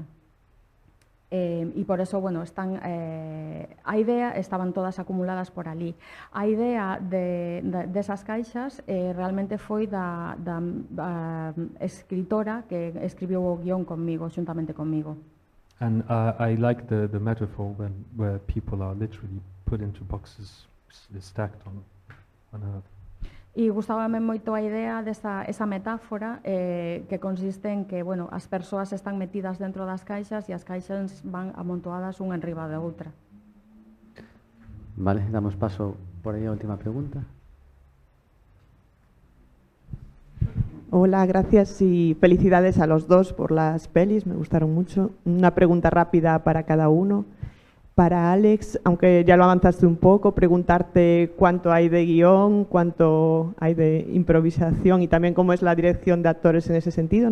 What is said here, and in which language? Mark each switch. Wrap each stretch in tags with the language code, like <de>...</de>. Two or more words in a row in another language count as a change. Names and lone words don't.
<gl>E</gl> <es>por eso,</es> <gl>bueno, a idea estaban todas acumuladas por ali. A idea desas caixas realmente foi da escritora que escribiu o guión conmigo, xuntamente conmigo.</gl> <en>And I like the metaphor where people are literally put into boxes stacked on another.</en> <gl>E gustábame moito a idea esa metáfora que consiste en que, bueno, as persoas están metidas dentro das caixas e as caixas van amontoadas unha enriba da outra. Vale, damos paso por aí a última pregunta.</gl> <es>Hola, gracias y felicidades a los dos por las pelis, me gustaron mucho. Una pregunta rápida para cada uno. Para Alex, aunque ya lo avanzaste un poco, preguntarte cuánto hay de guión, cuánto hay de improvisación y también cómo es la dirección de actores en ese sentido.</es>